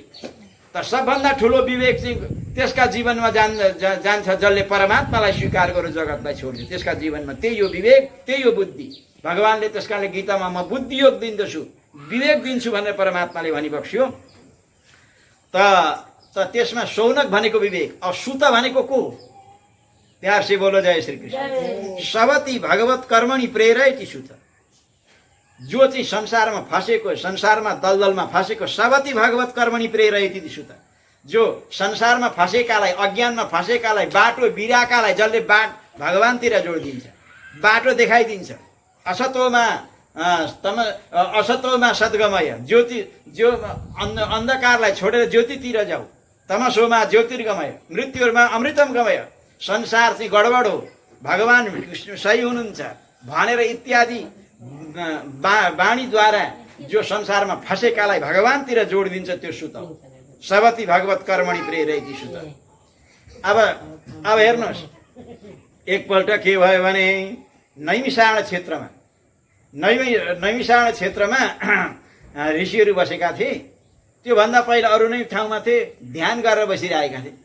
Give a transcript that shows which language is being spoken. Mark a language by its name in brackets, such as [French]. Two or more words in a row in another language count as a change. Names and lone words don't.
[Nepali] तर सबभन्दा ठुलो विवेक चाहिँ त्यसका जीवनमा जान्छ जसले परमात्मालाई स्वीकार गर्यो, जगतलाई छोड्यो। त्यसका जीवनमा त्यही हो विवेक, त्यही हो बुद्धि। भगवानले त्यसकाले गीतामा म बुद्धि योग दिन्दछु, विवेक दिन्छु भनेर परमात्माले भनिबक्स्यो। त त्यसमा शौनक भनेको विवेक। अब सुत भनेको को? [Hindi] प्यार से बोलो जय श्री कृष्ण। [Sanskrit] सबती भगवत कर्मणि प्रेरयति सुत। [Nepali] जो चाहिँ संसारमा फँसेको, संसारमा दलदलमा फँसेको, [Sanskrit] सबती भगवत कर्मणि प्रेरयति सुत। [Nepali] जो संसारमा फँसेकालाई, अज्ञानमा फँसेकालाई, बाटो बिराकालाई जसले भगवानतिर जोडिदिन्छ, बाटो देखाइदिन्छ। [Sanskrit] असतोमा सद्गमय, [Nepali] जो अन्धकारलाई छोडेर ज्योतितिर जाऊ। [Sanskrit] तमसोमा ज्योतिर्गमय, मृत्युमा अमृतम गमय। [Nepali] संसार चाहिँ गडबड हो, भगवान सही हुनुहुन्छ भनेर इत्यादि वाणीद्वारा जो संसारमा फँसेकालाई भगवानतिर जोडिदिन्छ, त्यो सुत हो। [Sanskrit] सबती भगवत कर्मणि प्रेरयति सुत। [Nepali] अब हेर्नुहोस्, एकपल्ट के भयो भने नैमिषारण क्षेत्रमा ऋषिहरू बसेका थिए। त्योभन्दा पहिला अरू नै ठाउँमा थिए, ध्यान गरेर बसिरहेका थिए।